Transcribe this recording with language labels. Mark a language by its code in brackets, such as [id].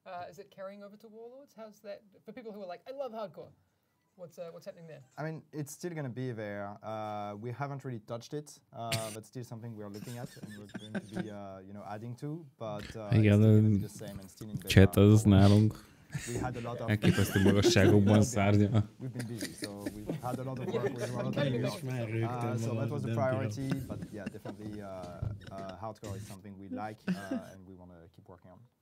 [en] Is it carrying over to Warlords? How's that for people who are like, I love hardcore? What's happening there? I mean, it's still going to be there. We haven't really touched it. That's still something we are looking at and we're going to be, adding to. But it's still going to be the same and still in beta. [hu] Chat az nálunk. [en] We had a lot of [hu] elképesztő magasságokban szárnya. [en] We've been busy, so we've had a lot of work with World of New York. So that was a priority, but yeah, definitely hardcore is something we like and we want to keep working on.